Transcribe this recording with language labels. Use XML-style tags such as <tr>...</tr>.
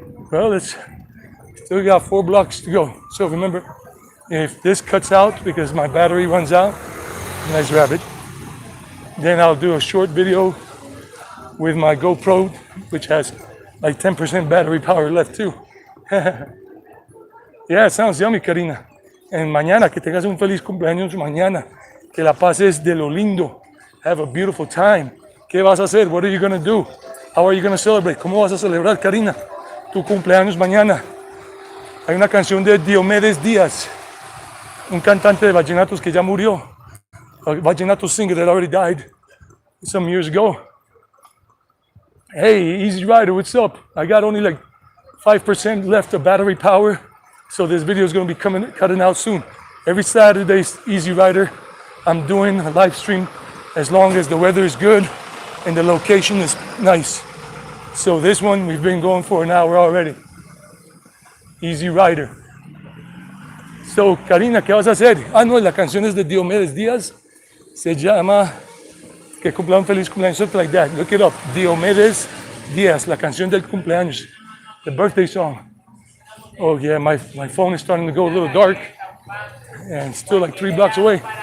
<en>Well, it's still got 4 blocks to go. So remember, if this cuts out because my battery runs out, nice rabbit, then I'll do a short video with my GoPro, which has like 10% battery power left too. Yeah, it sounds yummy, Karina.</en> <es>And mañana, que tengas un feliz cumpleaños mañana. Que la pases de lo lindo.</es> <en>Have a beautiful time.</en> <es>¿Qué vas a hacer?</es> <en>What are you going to do? How are you going to celebrate?</en> <es>¿Cómo vas a celebrar, Karina, tu cumpleaños mañana? Hay una canción de Diomedes Díaz, un cantante de vallenatos que ya murió.</es> <en>A vallenato singer that already died some years ago. Hey, Easy Rider, what's up? I got only like 5% left of battery power, so this video is going to be cutting out soon. Every Saturday, Easy Rider, I'm doing a live stream as long as the weather is good and the location is nice. So this one, we've been going for an hour already. Easy Rider.</en> <es>So, Karina, ¿qué vas a hacer? Ah, no, la canción es de Diomedes Díaz. Se llama Que cumpla un feliz cumpleaños,</es> <en>something like that. Look it up.</en> <es>Diomedes Díaz, la canción del cumpleaños.</es> <en>The birthday song. Oh yeah, my phone is starting to go a little dark and still like 3 blocks away.</en>